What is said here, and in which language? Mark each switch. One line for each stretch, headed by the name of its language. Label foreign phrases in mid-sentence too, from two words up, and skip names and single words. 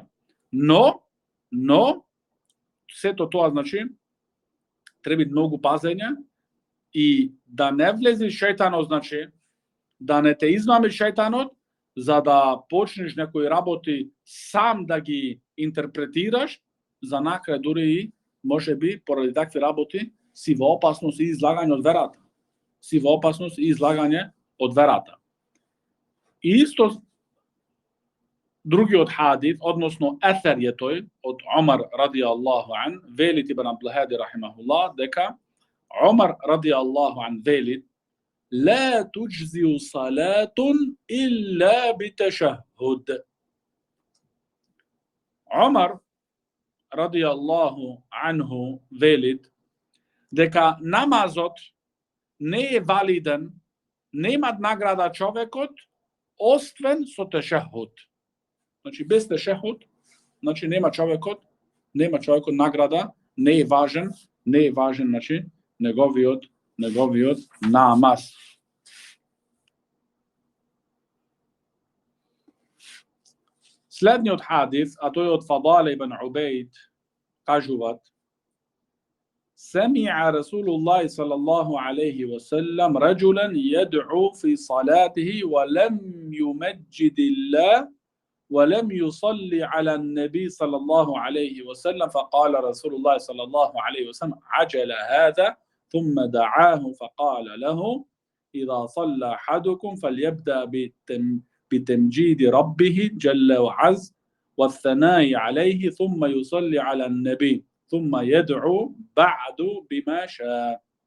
Macedonian: Но, сето тоа, значи, треба многу пазење и да не влези шејтанот, значи, да не те измами шејтанот, за да почнеш некои работи сам да ги интерпретираш, за накрај дури и можеби поради такви работи си во опасност и излагање од верата. И исто другиот хадис, односно есер е тој од Омар
Arabic: رضي الله عنه,
Macedonian: велит ибн Абдулхади рахимахуллах, дека Омар
Arabic: رضي الله عنه
Macedonian: велит:
Arabic: لا تجزي صلاة إلا بتشهد. عمر رضي الله عنه
Macedonian: велит дека намазот не е валиден, нема награда човекот освен со тешехуд. Значи без тешехуд, значи нема човекот награда, не е важен, значи неговиот намаз. Следниот хадис, а тој од Фадал ибн Убейд, кажуваат:
Arabic: سمع رسول الله صلى الله عليه وسلم رجلا يدعو في صلاته ولم يمجد الله ولم يصلي على النبي صلى الله عليه وسلم، فقال رسول الله صلى الله عليه وسلم: عجل هذا، ثم دعاه فقال له: إذا صلى أحدكم فليبدأ بتمجيد ربه جل وعز والثناء عليه، ثم يصلي على النبي، ثم يدعو بعد بما شاء.